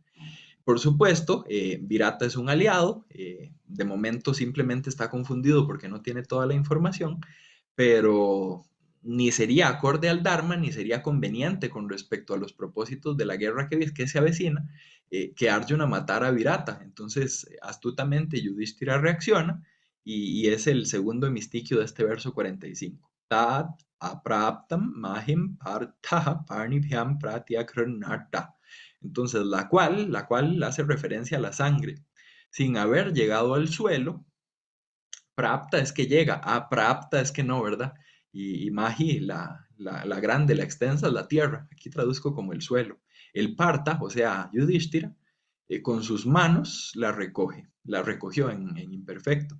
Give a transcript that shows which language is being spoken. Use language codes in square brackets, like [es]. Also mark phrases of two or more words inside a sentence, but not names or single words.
[es] Por supuesto, Virata es un aliado, de momento simplemente está confundido porque no tiene toda la información, pero ni sería acorde al Dharma, ni sería conveniente con respecto a los propósitos de la guerra que se avecina, que Arjuna matara a Virata. Entonces, astutamente Yudhishthira reacciona y es el segundo hemistiquio de este verso 45. [sa] Tat apraptam mahim partha parnibhyam pratyakranarta. [es] Entonces, la cual hace referencia a la sangre. Sin haber llegado al suelo, prapta es que llega, prapta es que no, ¿verdad? Y mahi, la grande, la extensa, es la tierra. Aquí traduzco como el suelo. El parta, o sea, Yudhishthira, con sus manos la recoge, la recogió en imperfecto.